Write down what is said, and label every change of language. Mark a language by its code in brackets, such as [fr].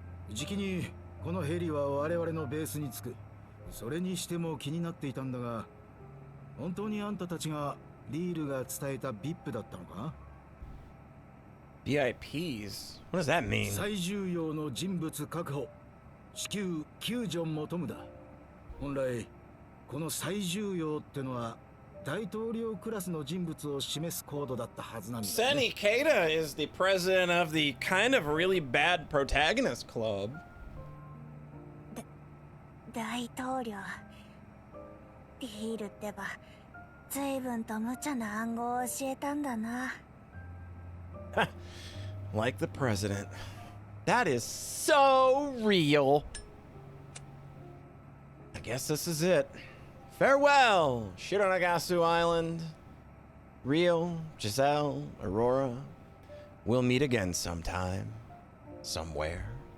[ja] じきにこのヘリは我々のベースに着く。それにしても気になっていたんだが、本当にあんたたちがリールが伝えた VIP だったのか？ [en] VIPs? What does that mean? [ja] 最重要の人物確保、至急救助求むだ。本来この最重要ってのは大統領クラスの人物を示すコードだったはずなんだ、ね。 [en] Sen Ikeda is the president of the kind of really bad protagonist club. [ja] 大統領。リールってば随分と無茶な暗号を教えたんだな。 [en] Like the president. That is so real. guess this is it. Farewell, Shironagasu Island. Rio, Giselle, Aurora. We'll meet again sometime, somewhere.